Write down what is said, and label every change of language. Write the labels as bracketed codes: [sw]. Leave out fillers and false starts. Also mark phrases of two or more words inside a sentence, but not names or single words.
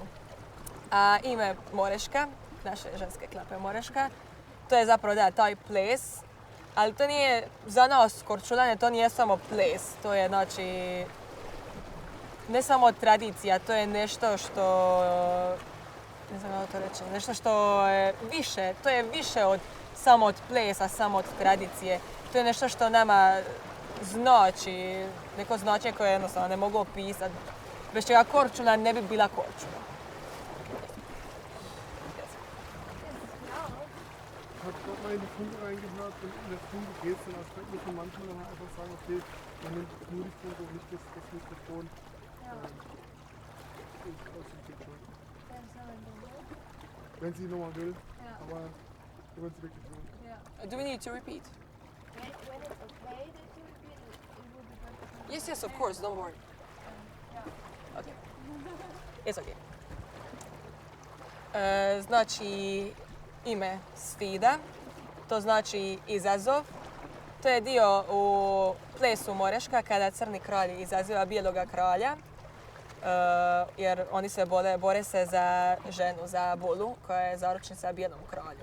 [hr] A ime Moreška, naše ženske klape Moreška, to je zapravo taj ples, ali to nije za nas Korčulane, to nije samo ples, to je znači ne samo tradicija, to je nešto što, ne znam kako to reći, nešto što je više, to je više samo od plesa, samo od tradicije. To je nešto što nama znači, neko značenje koje jednostavno ne mogu opisati. Bez čega Korčula ne bi bila Korčula. [de] Ich habe gerade mal in die Funke reingehört und in der Funke geht es dann als muss man manchmal dann einfach sagen, okay, man nimmt nur die Funke und nicht das Mikrofon aus dem Bildschirm. Wenn sie nochmal will, aber wenn sie wirklich will. [en] Yeah. Do we need to repeat? When it's okay that you repeat it, it will be better. Yes, of course, don't worry. Yeah. Okay. It's okay. [hr] Znači ime Svida, to znači izazov. To je dio u plesu Moreška kada crni kralj izaziva bijeloga kralja jer oni se bore se za ženu, za Bulu koja je zaručnica bijelom kralju.